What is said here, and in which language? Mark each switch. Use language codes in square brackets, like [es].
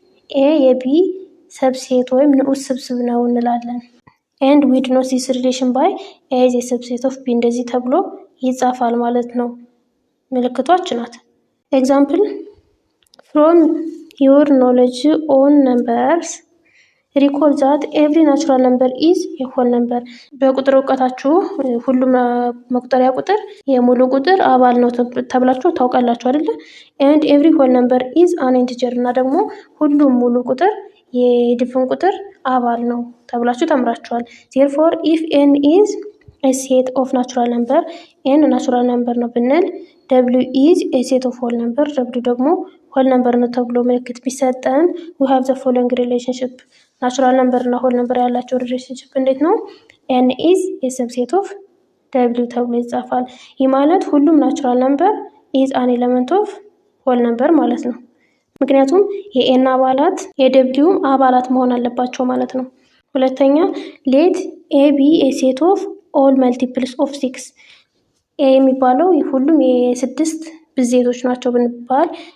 [am] ኤ የቢ ሰብሴት ወይም ንዑስ ስብስብ ነው እንላለን። [en] and we denote this relation by A is a subset of B [am] እንደዚህ ተብሎ ይጻፋል ማለት ነው። ምልክቶች ናት። [en] example from your knowledge on numbers recall that every natural number is a whole number [am] በቁጥር እውቀታችሁ ሁሉም መቁጠሪያ ቁጥር የሙሉ ቁጥር አባል ነው ተብላችሁ ታውቃላችሁ አይደለ? [en] and every whole number is an integer [am] እና ደግሞ ሁሉም ሙሉ ቁጥር የድፍን ቁጥር አባል ነው ተብላችሁ ተምራችኋል። [en] therefore if n is a set of natural number n natural number [am] ነው ብንል [en] w is a set of whole number w [am] ደግሞ [en] whole number [am] ነው ተብሎ ምልክት ቢሰጠን [en] we have the following relationship natural number [am] እና [en] whole number [am] ያላቸው [en] relationship [am] እንዴት ነው? [en] n is a subset of w [am] ተብሎ ይጻፋል። ይህ ማለት ሁሉም natural number [en] is an element of whole number [am] ማለት ነው። ምክንያቱም የኤን አባላት የደብሊውም አባላት መሆን አለባቸው ማለት ነው። ሁለተኛ [en] ሌት ኤ ቢ ኤ ሴት ኦፍ ኦል መልቲፕልስ ኦፍ 6 [am] ኤ የሚባለው ሁሉም የስድስት ብዜቶች ናቸው ብንባል